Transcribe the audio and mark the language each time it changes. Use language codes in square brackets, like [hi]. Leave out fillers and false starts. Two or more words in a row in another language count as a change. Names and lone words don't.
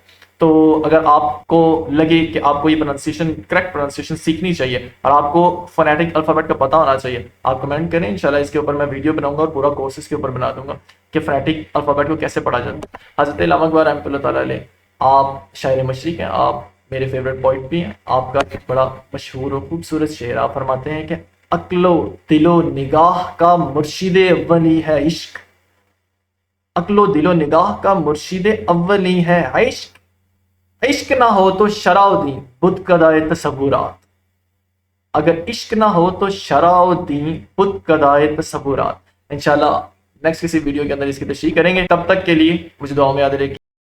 [ur] تو اگر آپ کو لگے کہ آپ کو یہ پرونائونسی ایشن, [en] correct pronunciation [ur] سیکھنی چاہیے اور آپ کو [en] phonetic alphabet [ur] کا پتا ہونا چاہیے، آپ کمنٹ کریں، انشاءاللہ اس کے اوپر میں ویڈیو بناؤں گا اور پورا کورس اس کے اوپر بنا دوں گا کہ [en] phonetic alphabet [ur] کو کیسے پڑھا جاتا ہے. حضرت علامہ اقبال رحمۃ اللہ تعالیٰ علیہ، آپ شاعر مشرق ہیں، آپ میرے [en] favourite poet [ur] بھی ہیں. آپ کا ایک بڑا مشہور اور خوبصورت شعر، آپ فرماتے ہیں کہ عقلو دلو نگاہ کا مرشدِ ولی ہے عشق, عقل و دل و نگاہ کا مرشد اولی ہے عشق، عشق نہ ہو تو شرع و دین بت کدائے تصورات، اگر عشق نہ ہو تو شرع و دین بت کدائے تصورات۔ انشاءاللہ نیکسٹ کسی ویڈیو کے اندر اس کی تشریح کریں گے، تب تک کے لیے مجھے دعاؤں میں یاد رکھیے۔